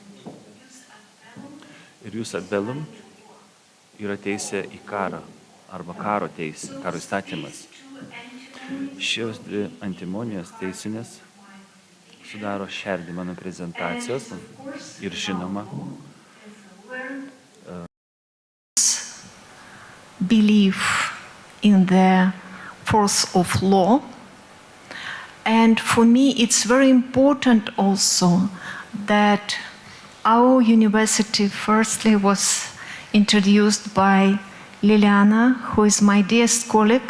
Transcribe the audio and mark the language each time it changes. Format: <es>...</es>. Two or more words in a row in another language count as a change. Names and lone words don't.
<lt>Ir</lt> <la>jus atbellum</la> <lt>yra teisė į karą, arba karo teisė, karo įstatymas. Šios dvi antimonijos teisinės sudaro šerdį mano prezentacijos ir žinoma.</lt> <en>Believe in the force of law, and for me it's very important also that our university firstly was introduced by Liliana, who is my dearest colleague.</en>